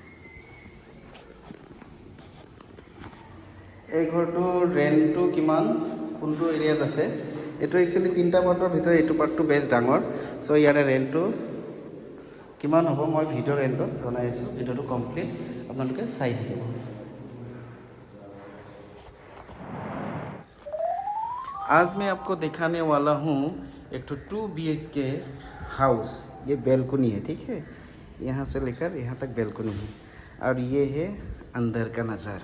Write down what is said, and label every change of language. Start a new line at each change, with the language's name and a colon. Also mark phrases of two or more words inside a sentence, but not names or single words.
Assamese: এই ঘৰটোৰ ৰেণ্টটো কিমান, কোনটো এৰিয়াত আছে, এইটো একচুৱেলি 3টা পাৰ্টৰ ভিতৰত এইটো পাৰ্টটো বেছ ডাঙৰ। চ' ইয়াৰে ৰেণ্টটো কিমান হ'ব মই ভিডিঅ' ৰেণ্টত জনাই আছোঁ। ভিডিঅ'টো কমপ্লিট আপোনালোকে চাই থাকিব।
Hindi: आज मैं आपको दिखाने वाला हूँ एक तो 2 BHK हाउस। ये बैल्कनी है, ठीक है, यहाँ से लेकर यहाँ तक बैल्कनी है और ये है अंदर का नज़ारा।